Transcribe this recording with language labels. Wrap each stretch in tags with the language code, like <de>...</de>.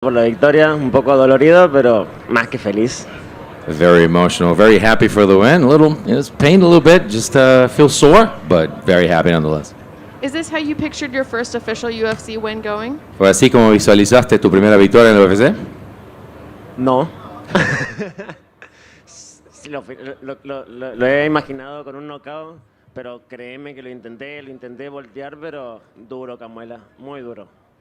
<es>Por la victoria, un poco dolorido, pero más que feliz.</es> <en>Very emotional, very happy for the win. A little, it's pained a little bit, just feel sore, but very happy nonetheless. Is this how you pictured your first official UFC win going?</en> <es>¿Fue así como visualizaste tu primera victoria en el UFC? No. Sí, lo he imaginado con un knockout, pero créeme que lo intenté voltear, pero duro, Kamuela, muy duro.</es>